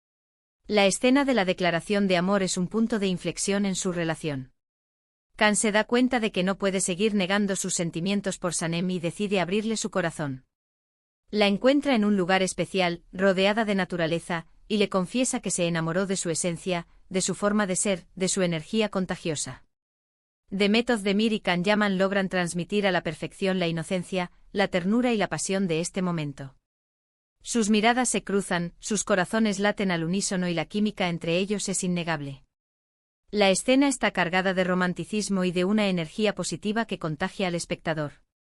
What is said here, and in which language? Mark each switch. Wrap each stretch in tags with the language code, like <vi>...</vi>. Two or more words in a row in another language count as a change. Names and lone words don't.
<es>La escena de la declaración de amor es un punto de inflexión en su relación. Can se da cuenta de que no puede seguir negando sus sentimientos por Sanem y decide abrirle su corazón. La encuentra en un lugar especial, rodeada de naturaleza, y le confiesa que se enamoró de su esencia, de su forma de ser, de su energía contagiosa. Demet-Özdemir y Can Yaman logran transmitir a la perfección la inocencia, la ternura y la pasión de este momento. Sus miradas se cruzan, sus corazones laten al unísono y la química entre ellos es innegable. La escena está cargada de romanticismo y de una energía positiva que contagia al espectador.</es>